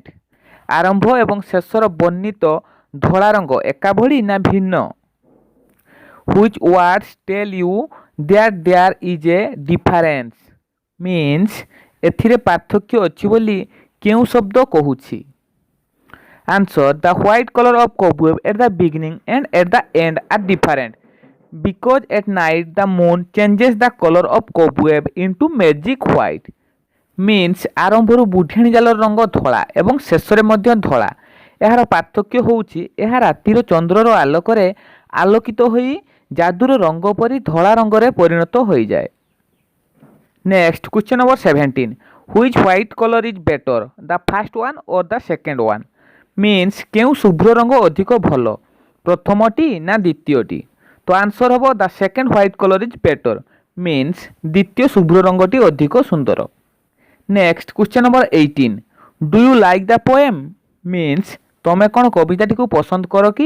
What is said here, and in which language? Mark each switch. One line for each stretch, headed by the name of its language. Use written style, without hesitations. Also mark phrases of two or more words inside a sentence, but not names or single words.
Odia: ଆରମ୍ଭ ଏବଂ ଶେଷର ବର୍ଣ୍ଣିତ ଧଳା ରଙ୍ଗ ଏକା ଭଳି ନା ଭିନ୍ନ?
English: which words tell you that there is a difference.
Odia: ମିନ୍ସ ଏଥିରେ ପାର୍ଥକ୍ୟ ଅଛି ବୋଲି କେଉଁ ଶବ୍ଦ କହୁଛି?
English: Answer. The white color of cobweb at the beginning and at the end are different because at night the moon changes the color of cobweb into magic white.
Odia: Means ଆରମ୍ଭରୁ ବୁଢିଆଣୀ ଜାଲର ରଙ୍ଗ ଧଳା ଏବଂ ଶେଷରେ ମଧ୍ୟ ଧଳା। ଏହାର ପାର୍ଥକ୍ୟ ହେଉଛି ଏହା ରାତିର ଚନ୍ଦ୍ରର ଆଲୋକରେ ଆଲୋକିତ ହୋଇ ଯାଦୁର ରଙ୍ଗ ପରି ଧଳା ରଙ୍ଗରେ ପରିଣତ ହୋଇଯାଏ।
English: next question number 17. Which white color is better, the first one or the second one?
Odia: ମିନ୍ସ କେଉଁ ଶୁଭ୍ର ରଙ୍ଗ ଅଧିକ ଭଲ, ପ୍ରଥମଟି ନା ଦ୍ୱିତୀୟଟି? ତ ଆନ୍ସର ହେବ
English: the second white color is better.
Odia: ମିନ୍ସ ଦ୍ୱିତୀୟ ଶୁଭ୍ର ରଙ୍ଗଟି ଅଧିକ ସୁନ୍ଦର।
English: next question number 18. do you like the poem?
Odia: ମିନ୍ସ ତମେ କ'ଣ କବିତାଟିକୁ ପସନ୍ଦ କର କି?